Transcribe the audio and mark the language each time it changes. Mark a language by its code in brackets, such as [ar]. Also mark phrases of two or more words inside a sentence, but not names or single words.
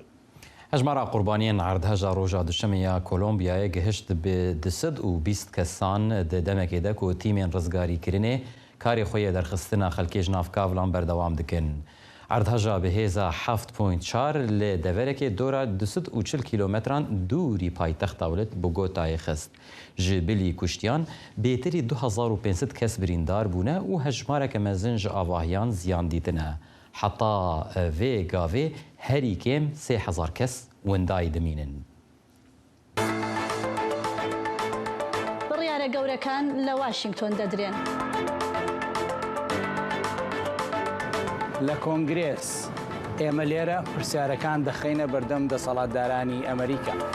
[ku] هەژمارە قوربانیان عردهەژا ڕۆژا دوشەمەیە کۆلۆمبیایە گەهشت بە 220 کەسان دەمێکێدە و تیمێن ڕزگاریکردنێ کاری خۆیە دەرخستنە خەلکێژ نافکاولان بەردەوام دکن. عردهەژا بەهێزە 7.4 لێ دەڤەرێکێ دۆرە 240 کیلۆمەتران دووری پایتەخت دەوڵەت بۆ گۆتایە خست. ji bilî kuştiyan bêtirî 2500 kes birîndar bûne û hejmareke mezin ji avahiyan ziyan dîtine. Heta vê gavê herî kêm 3000 kes wendayê dimînin. [ckb] بڕیارە گەورەکان لە واشنگتۆن دەدرێن. لە کۆنگرێس ئێمە لێرە پرسیارەکان دەخینە بەردەم دەسەڵاتدارانی ئەمریکا.